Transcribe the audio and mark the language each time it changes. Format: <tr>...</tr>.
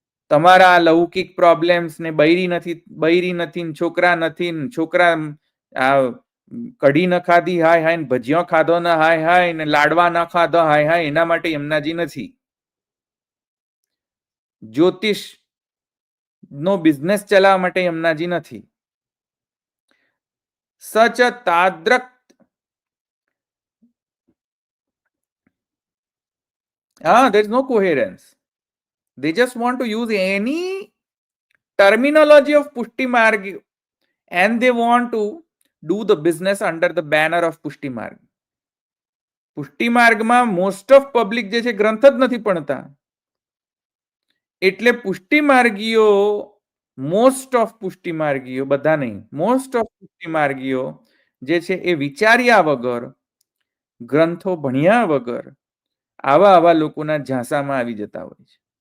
<gu>તમારા લૌકિક પ્રોબ્લેમ્સ ને બૈરી નથી, છોકરા નથી, છોકરા કઢી ન ખાધી હાય હાય, ભજીયો ખાધો ન હાય હાય, ને લાડવા ન ખાધો હાય હાય, એના માટે યમુનાજી નથી. જ્યોતિષ નો બિઝનેસ ચલાવવા માટે યમુનાજી નથી. સચ તાદ્રક</gu> <en>there is no coherence. They just want to use any terminology of Pushti Marg and they want to do the business under the banner of Pushti Marg.</en> <gu>પુષ્ટિ માર્ગમાં મોસ્ટ ઓફ પબ્લિક જે છે ગ્રંથ જ નથી ભણતા. એટલે પુષ્ટિ માર્ગીઓ, મોસ્ટ ઓફ પુષ્ટિ માર્ગીઓ, બધા નહીં, મોસ્ટ ઓફ પુષ્ટિ માર્ગીઓ જે છે એ વિચાર્યા વગર, ગ્રંથો ભણ્યા વગર આવા લોકોના ઝાંસામાં આવી જતા હોય છે.</gu>